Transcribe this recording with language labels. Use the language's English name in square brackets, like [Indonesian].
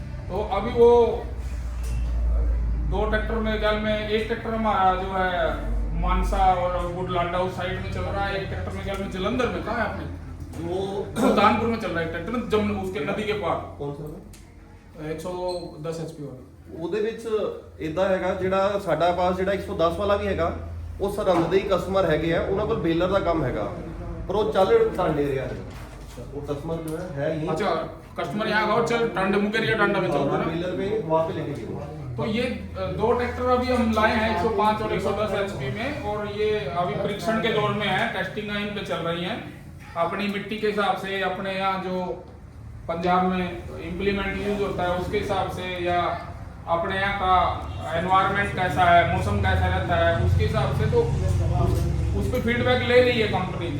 [Hindi] तो अभी वो 2 ट्रैक्टर मेरे ख्याल में, एक ट्रैक्टर हमारा जो है मानसा और बुढ़लाडा उस साइड में चल रहा है, एक ट्रैक्टर मेरे ख्याल में जलंधर में, कहाँ है आपने, वो सुल्तानपुर में चल रहा है ट्रैक्टर, जम उसके नदी के पार। ਕੌਣ ਸਾ 110 HP वाला। [Punjabi] ਉਹਦੇ ਵਿੱਚ ਇਦਾਂ ਹੈਗਾ, ਜਿਹੜਾ ਸਾਡਾ ਪਾਸ ਜਿਹੜਾ 110 ਵਾਲਾ ਵੀ ਹੈਗਾ, ਉਹ ਸਰਹੰਦ ਦੇ ਹੀ ਕਸਟਮਰ ਹੈਗੇ ਆ, ਉਹਨਾਂ ਕੋਲ ਬੇਲਰ ਦਾ ਕੰਮ ਹੈਗਾ, ਪਰ ਉਹ ਚੱਲ ਟਾਂਡੇ ਰਿਹਾ ਹੈ। [Hindi] वो कस्टमर जो है ही। अच्छा, कस्टमर यहाँ का और चल टांडा मुकेरिया टांडा में चल रहा है ना, बेलर में वहाँ पे लेके गए। तो ये 2 ट्रैक्टर अभी हम लाए हैं 105 और 110 HP में, और ये अभी परीक्षण के दौर में है, टेस्टिंग इन पे चल रही हैं अपनी मिट्टी के हिसाब से, अपने यहाँ जो पंजाब में इम्प्लीमेंट यूज होता है उसके हिसाब से, या अपने यहाँ का एनवायरनमेंट कैसा है, मौसम कैसा रहता है उसके हिसाब से। तो उस पर फीडबैक ले रही है कंपनी।